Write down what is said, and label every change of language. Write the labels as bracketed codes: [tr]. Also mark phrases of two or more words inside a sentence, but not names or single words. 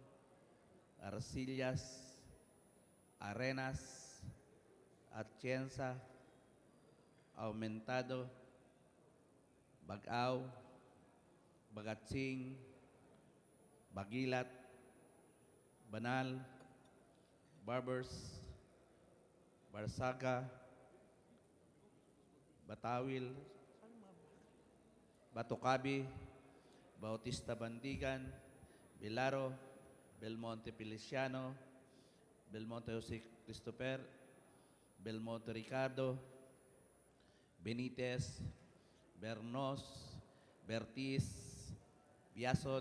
[en] Arcillas, Arenas, Atienza, Aumentado, Bagao, Bagatsing, Bagilat, Banal, Barbers, Barsaga, Batawil, Batocabi, Bautista Bandigan, Bilaro, Belmonte Feliciano, Belmonte Jose Christopher, Belmonte Ricardo, Benitez, Bernos, Bertiz, Biason,